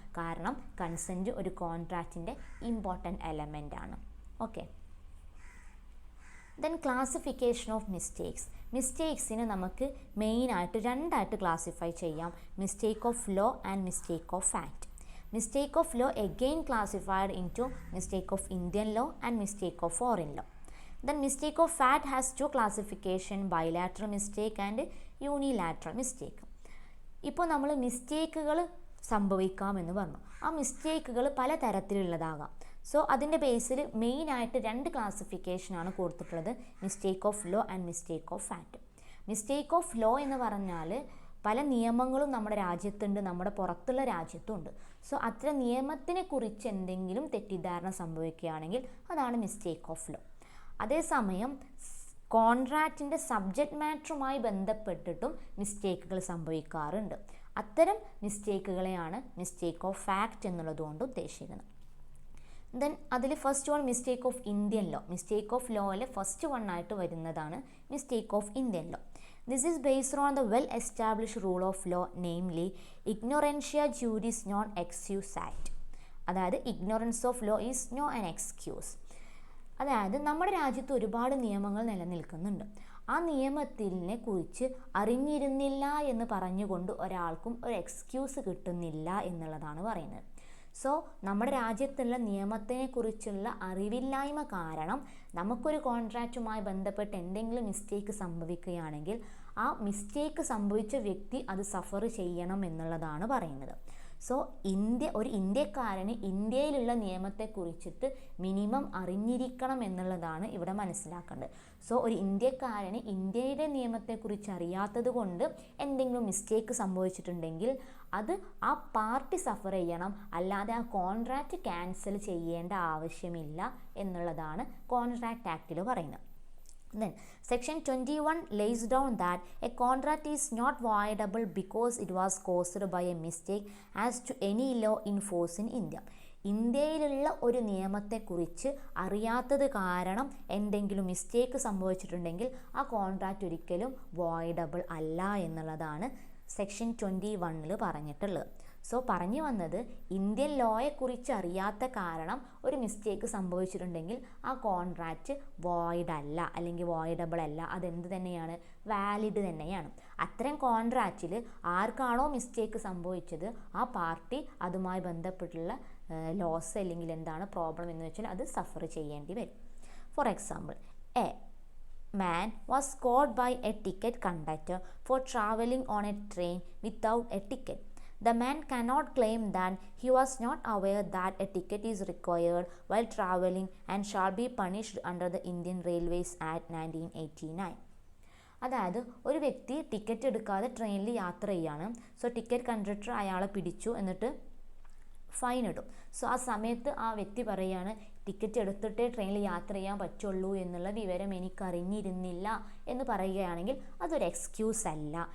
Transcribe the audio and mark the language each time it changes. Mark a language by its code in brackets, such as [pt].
[ml] കാരണം കൺസെൻറ്റ് ഒരു കോൺട്രാക്റ്റിൻ്റെ important element ആണ്. Okay. Then classification of mistakes. മിസ്റ്റേക്സിനെ നമുക്ക് മെയിനായിട്ട് 2ആയിട്ട് ക്ലാസിഫൈ ചെയ്യാം. Mistake of law and mistake of fact. [en] Mistake of law again classified into mistake of Indian law and mistake of foreign law. Then mistake of fact has 2 classification: bilateral mistake and unilateral mistake. [ml] ഇപ്പോൾ നമ്മൾ മിസ്റ്റേക്കുകൾ സംഭവിക്കാമെന്ന് പറഞ്ഞു. ആ മിസ്റ്റേക്കുകൾ പല തരത്തിലുള്ളതാകാം. So അതിൻ്റെ ബേസിൽ മെയിനായിട്ട് 2 ക്ലാസിഫിക്കേഷനാണ് കൊടുത്തിട്ടുള്ളത്: mistake of law and mistake of fact. Mistake of law എന്ന് പറഞ്ഞാൽ പല നിയമങ്ങളും നമ്മുടെ രാജ്യത്തുണ്ട്, നമ്മുടെ പുറത്തുള്ള രാജ്യത്തുണ്ട്. സോ അത്തരം നിയമത്തിനെ കുറിച്ച് എന്തെങ്കിലും തെറ്റിദ്ധാരണ സംഭവിക്കുകയാണെങ്കിൽ അതാണ് മിസ്റ്റേക്ക് ഓഫ് ലോ. അതേസമയം കോൺട്രാക്റ്റിൻ്റെ സബ്ജക്റ്റ് മാറ്ററുമായി ബന്ധപ്പെട്ടിട്ടും മിസ്റ്റേക്കുകൾ സംഭവിക്കാറുണ്ട്. അത്തരം മിസ്റ്റേക്കുകളെയാണ് മിസ്റ്റേക്ക് ഓഫ് ഫാക്റ്റ് എന്നുള്ളതുകൊണ്ട് ഉദ്ദേശിക്കുന്നത്. ദെൻ അതിൽ first one mistake of Indian law. Mistake of ലോയിൽ first one ആയിട്ട് വരുന്നതാണ് mistake of Indian law. [en] This is based on the well-established rule of law, namely ignorantia juris non excuse act. [ml] അതായത് [en] ignorance of law is no an excuse. [ml] അതായത് നമ്മുടെ രാജ്യത്ത് ഒരുപാട് നിയമങ്ങൾ നിലനിൽക്കുന്നുണ്ട്. ആ നിയമത്തിനെ കുറിച്ച് അറിഞ്ഞിരുന്നില്ല എന്ന് പറഞ്ഞുകൊണ്ട് ഒരാൾക്കും ഒരു എക്സ്ക്യൂസ് കിട്ടുന്നില്ല എന്നുള്ളതാണ് പറയുന്നത്. സോ നമ്മുടെ രാജ്യത്തുള്ള നിയമത്തിനെക്കുറിച്ചുള്ള അറിവില്ലായ്മ കാരണം നമുക്കൊരു കോൺട്രാക്റ്റുമായി ബന്ധപ്പെട്ട് എന്തെങ്കിലും മിസ്റ്റേക്ക് സംഭവിക്കുകയാണെങ്കിൽ ആ മിസ്റ്റേക്ക് സംഭവിച്ച വ്യക്തി അത് സഫർ ചെയ്യണം എന്നുള്ളതാണ് പറയുന്നത്. സോ ഒരു ഇന്ത്യക്കാരന് ഇന്ത്യയിലുള്ള നിയമത്തെക്കുറിച്ചിട്ട് മിനിമം അറിഞ്ഞിരിക്കണം എന്നുള്ളതാണ് ഇവിടെ മനസ്സിലാക്കേണ്ടത്. സോ ഒരു ഇന്ത്യക്കാരന് ഇന്ത്യയുടെ നിയമത്തെക്കുറിച്ച് അറിയാത്തത് കൊണ്ട് എന്തെങ്കിലും മിസ്റ്റേക്ക് സംഭവിച്ചിട്ടുണ്ടെങ്കിൽ അത് ആ പാർട്ടി സഫർ ചെയ്യണം, അല്ലാതെ ആ കോൺട്രാക്റ്റ് ക്യാൻസൽ ചെയ്യേണ്ട ആവശ്യമില്ല എന്നുള്ളതാണ് കോൺട്രാക്റ്റ് ആക്റ്റിൽ പറയുന്നത്. [en] Then section 21 lays down that a contract is not voidable because it was caused by a mistake as to any law in force in India. [ml] ഇന്ത്യയിലുള്ള ഒരു നിയമത്തെക്കുറിച്ച് അറിയാത്തത് കാരണം എന്തെങ്കിലും മിസ്റ്റേക്ക് സംഭവിച്ചിട്ടുണ്ടെങ്കിൽ ആ കോൺട്രാക്റ്റ് ഒരിക്കലും വോയിഡബിൾ അല്ല എന്നുള്ളതാണ് സെക്ഷൻ 21 പറഞ്ഞിട്ടുള്ളത്. സോ പറഞ്ഞു വന്നത്, ഇന്ത്യൻ ലോയെക്കുറിച്ച് അറിയാത്ത കാരണം ഒരു മിസ്റ്റേക്ക് സംഭവിച്ചിട്ടുണ്ടെങ്കിൽ ആ കോൺട്രാക്റ്റ് വോയിഡ് അല്ല, അല്ലെങ്കിൽ വോയിഡബിൾ അല്ല, അതെന്ത് തന്നെയാണ്, വാലിഡ് തന്നെയാണ്. അത്തരം കോൺട്രാക്റ്റിൽ ആർക്കാണോ മിസ്റ്റേക്ക് സംഭവിച്ചത് ആ പാർട്ടി അതുമായി ബന്ധപ്പെട്ടുള്ള ലോസ് അല്ലെങ്കിൽ എന്താണ് പ്രോബ്ലം എന്ന് വെച്ചാൽ അത് സഫർ ചെയ്യേണ്ടി വരും. [en] For example, a man was caught by a ticket conductor for traveling on a train without a ticket. The man cannot claim that he was not aware that a ticket is required while traveling and shall be punished under the Indian Railways Act 1989. [ml] അതായത് ഒരു വ്യക്തി ticket എടുക്കാതെ ട്രെയിനിൽ യാത്ര ചെയ്യാണ്. So ticket conductor അയാളെ പിടിച്ചു, എന്നിട്ട് ഫൈൻ ഇടും. സോ ആ സമയത്ത് ആ വ്യക്തി പറയുകയാണ്, ടിക്കറ്റ് എടുത്തിട്ടേ ട്രെയിനിൽ യാത്ര ചെയ്യാൻ പറ്റുള്ളൂ എന്നുള്ള വിവരം എനിക്കറിഞ്ഞിരുന്നില്ല എന്ന് പറയുകയാണെങ്കിൽ അതൊരു എക്സ്ക്യൂസ് അല്ല.